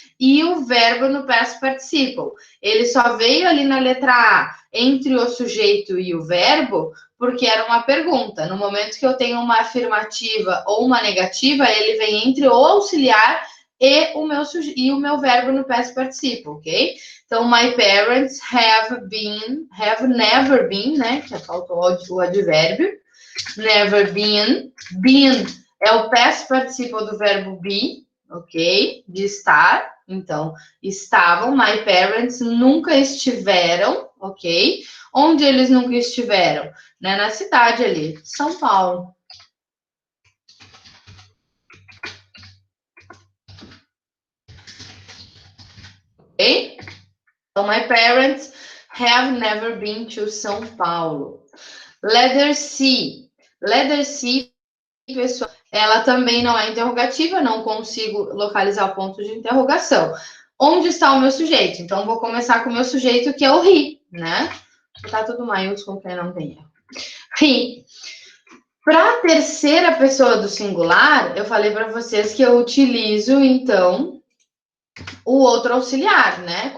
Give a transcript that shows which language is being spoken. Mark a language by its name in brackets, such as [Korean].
[Portuguese] E o verbo no past participle. Ele só veio ali na letra A entre o sujeito e o verbo, porque era uma pergunta. No momento que eu tenho uma afirmativa ou uma negativa, ele vem entre o auxiliar e o meu verbo no past participle, ok? [English] Então, my parents have never been, né? [Portuguese] Que faltou o advérbio. [English] Never been. [Portuguese] Been é o past participle do verbo be, ok? De estar. Então, estavam. [English] My parents [Portuguese] nunca estiveram, ok? Onde eles nunca estiveram? Né? Na cidade ali, São Paulo. [English] Ok? So, my parents Have never been to São Paulo. Letter C. [Portuguese] Letter C, pessoal, ela também não é interrogativa, não consigo localizar o ponto de interrogação. Onde está o meu sujeito? Então, vou começar com o meu sujeito, que é o he, né? Tá tudo maiúsculo, que não tem erro. He. Para a terceira pessoa do singular, eu falei para vocês que eu utilizo, então, o outro auxiliar, né?